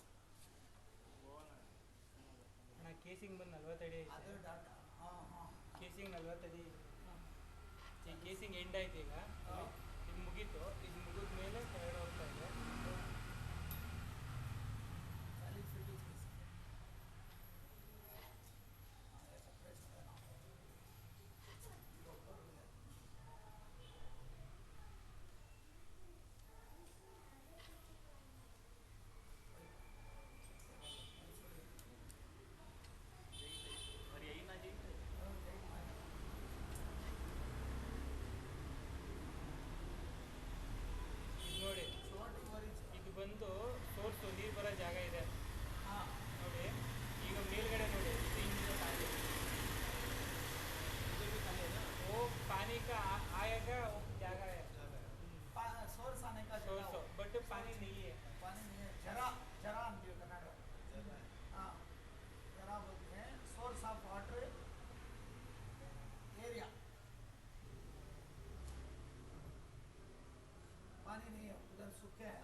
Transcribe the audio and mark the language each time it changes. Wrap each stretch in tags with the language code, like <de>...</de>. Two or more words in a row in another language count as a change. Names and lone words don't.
<kn>ಅಣ್ಣ ಕೇಸಿಂಗ್ ಬಂದು 40 ಅಡಿ ಅದು ಐತೆ ಡಾಟಾ ಹಾಂ ಹಾಂ ಕೇಸಿಂಗ್ 40 ಅಡಿ ಈ ಕೇಸಿಂಗ್ ಎಂಡ್ ಆಯ್ತು ಈಗ ಇದು ಮುಗೀತು ಇದು ಮುಗಿದ ಮೇಲೆ ಕೆಳಗಡೆ ಹೋಗ್ತಾ ಇದೆ</kn> <hi>40 फीट हाँ ऐसा प्रेस करना</hi> <te>మరి అయినా</te> <kn>जी ಇದು ನೋಡಿ ಇದು ಬಂದು ಸೋರ್ಸು ನೀರು ಬರೋ ಜಾಗ ಇದೆ</kn> <hi>हाँ</hi> <kn>ನೋಡಿ ಈಗ ಮೇಲ್ಗಡೆ ನೋಡಿ ಇದು ಹಿಂದೆ ಖಾಲಿ</kn> <hi>वो पानी का आएगा वो जगह है सोर्स आने का सोर्स जगह बट पानी नहीं है पानी नहीं है जरा जरा अंतिम कन्नड़ हाँ जरा बोलते हैं</hi> <en>source of water area</en> <hi>पानी नहीं है उधर सूखे है</hi>